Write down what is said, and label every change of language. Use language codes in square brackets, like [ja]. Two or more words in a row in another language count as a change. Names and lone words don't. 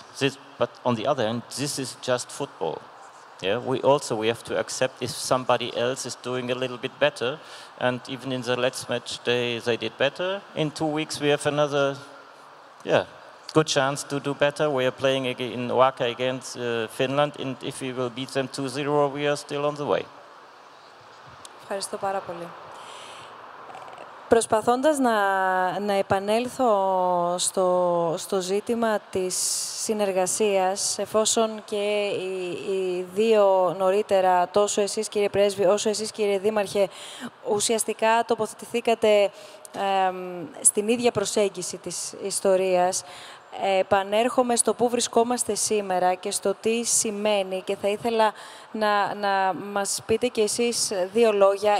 [en] But on the other hand, this is just football. Yeah, we have to accept if somebody else is doing a little bit better, and even in the last match they did better. In 2 weeks we have another, good chance to do better. We are playing in Oaka against Finland, and if we will beat them 2-0, we are still on the way. [el] Ευχαριστώ πάρα πολύ. Προσπαθώντας να επανέλθω στο ζήτημα της συνεργασίας, εφόσον και οι δύο νωρίτερα, τόσο εσείς κύριε Πρέσβη, όσο εσείς κύριε Δήμαρχε, ουσιαστικά τοποθετηθήκατε στην ίδια προσέγγιση της ιστορίας, επανέρχομαι στο πού βρισκόμαστε σήμερα και στο τι σημαίνει και θα ήθελα να μας πείτε κι εσείς δύο λόγια.